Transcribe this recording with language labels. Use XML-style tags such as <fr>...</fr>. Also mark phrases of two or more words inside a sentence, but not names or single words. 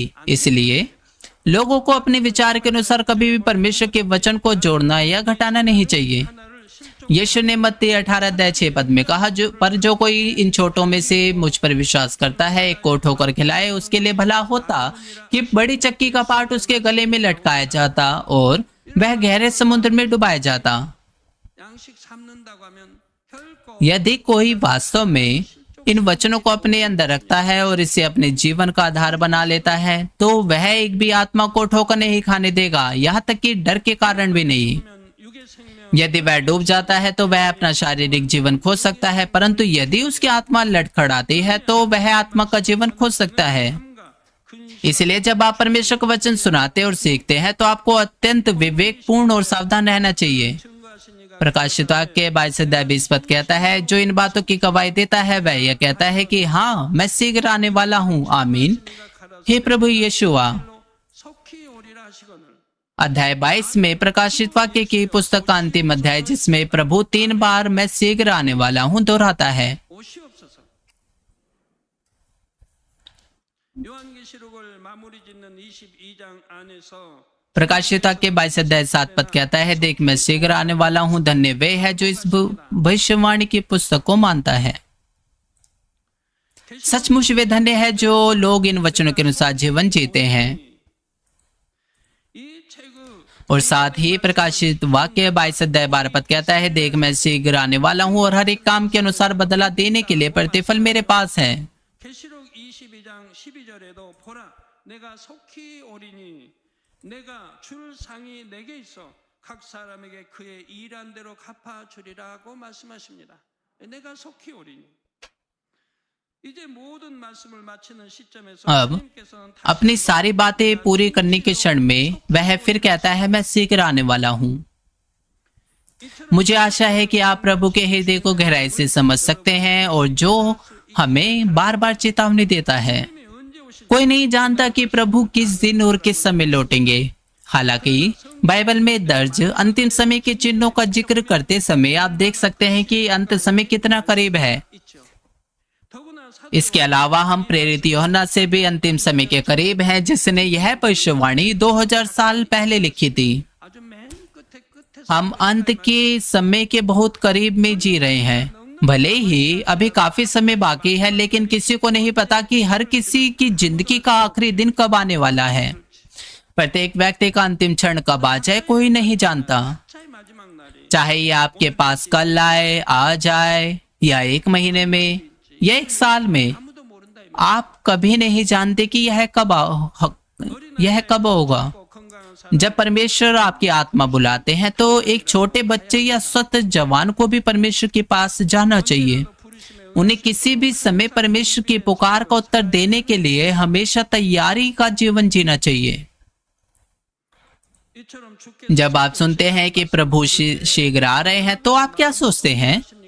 <hi>इसलिए लोगों को अपने विचार के अनुसार कभी भी परमेश्वर के वचन को जोड़ना या घटाना नहीं चाहिए। यीशु ने मत्ती 18:6 में कहा, जो कोई इन छोटों में से मुझ पर विश्वास करता है, एक को ठोकर खिलाए, उसके लिए भला होता कि बड़ी चक्की का पाट उसके गले में लटकाया जाता और वह गहरे समुद्र में डुबाया जाता।</hi> <ko>양식 삼는다고 하면 결코</ko> <hi>यदि कोई वास्तव में इन वचनों को अपने अंदर रखता है और इसे अपने जीवन का आधार बना लेता है, तो वह एक भी आत्मा को ठोकर नहीं खाने देगा, यहाँ तक कि डर के कारण भी नहीं।</hi> <ko>육의 생명</ko> <hi>यदि वह डूब जाता है तो वह अपना शारीरिक जीवन खो सकता है, परंतु यदि उसकी आत्मा लड़खड़ाती है तो वह आत्मा का जीवन खो सकता है।</hi> <ko>과 근심</ko> <hi>इसलिए जब आप परमेश्वर का वचन सुनाते और सीखते हैं तो आपको अत्यंत विवेकपूर्ण और सावधान रहना चाहिए।</hi> <ko>증거하신 이가</ko> <hi>प्रकाशित वाक्य के 22-20 कहता है, जो इन बातों की गवाही देता है वह यह कहता है कि हाँ, मैं शीघ्र आने वाला हूँ। आमीन। हे प्रभु यीशुआ।</hi> <ko>속히 오리라 하시거늘</ko> <hi>अध्याय 22 में प्रकाशित वाक्य की पुस्तक का अंतिम अध्याय, जिसमें प्रभु 3 बार मैं शीघ्र आने वाला हूँ दोहराता है।</hi> <ko>오시옵소서. 요한계시록을 마무리 짓는 22장 안에서</ko> <hi>प्रकाशित वाक्य 22:7 कहता है, देख मैं शीघ्र आने वाला हूँ, धन्य वे है जो इस भविष्यवाणी की पुस्तक को मानता है। सचमुच वे धन्य है जो लोग इन वचनों के अनुसार जीवन जीते हैं।</hi> <ko>이 책의</ko> <hi>और साथ ही प्रकाशित वाक्य 22:12 कहता है, देख मैं शीघ्र आने वाला हूँ और हर एक काम के अनुसार बदला देने के लिए प्रतिफल मेरे पास है।</hi> <ko>계시록 22장 12절에도 보라 내가 속히 오리니 내가 줄 상이 내게 있어 각 사람에게 그의 일한 대로 갚아 주리라고 말씀하십니다. 내가 속히 오리니 이제 모든 말씀을 마치는 시점에서</ko> <hi>अब</hi> <ko>주님께서는</ko> <hi>अपनी सारी बातें पूरी करने के क्षण में वह फिर कहता है, मैं शीघ्र आने वाला हूँ। मुझे आशा है कि आप प्रभु के हृदय को गहराई से समझ सकते हैं और जो हमें बार बार चेतावनी देता है।</hi> <ko>언제 오실</ko> <hi>कोई नहीं जानता कि प्रभु किस दिन और किस समय लौटेंगे। हालांकि बाइबल में दर्ज अंतिम समय के चिन्हों का जिक्र करते समय आप देख सकते हैं कि अंत समय कितना करीब है।</hi> <ko>있죠. 더구나</ko> <hi>इसके अलावा हम प्रेरित यूहन्ना से भी अंतिम समय के करीब हैं, जिसने यह भविष्यवाणी 2000 साल पहले लिखी थी।</hi> <ko>아주 맨 끝에</ko> <hi>हम अंत के समय के बहुत करीब में जी रहे हैं। भले ही अभी काफी समय बाकी है, लेकिन किसी को नहीं पता कि हर किसी की जिंदगी का आखिरी दिन कब आने वाला है। प्रत्येक व्यक्ति का अंतिम क्षण कब आ जाए कोई नहीं जानता।</hi> <ko>차의 마지막 날이</ko> <hi>चाहे ये आपके पास कल आए, आज आए, या 1 महीने में या 1 साल में,</hi> <ko>아무도 모른다 이</ko> <hi>आप कभी नहीं जानते कि यह कब होगा।</hi> <ko>꼭 건강한</ko> <hi>जब परमेश्वर आपकी आत्मा बुलाते हैं तो एक छोटे बच्चे या स्वत जवान को भी परमेश्वर के पास जाना चाहिए। उन्हें किसी भी समय परमेश्वर की पुकार का उत्तर देने के लिए हमेशा तैयारी का जीवन जीना चाहिए। जब आप सुनते हैं कि प्रभु शीघ्र आ रहे हैं तो आप क्या सोचते हैं?</hi>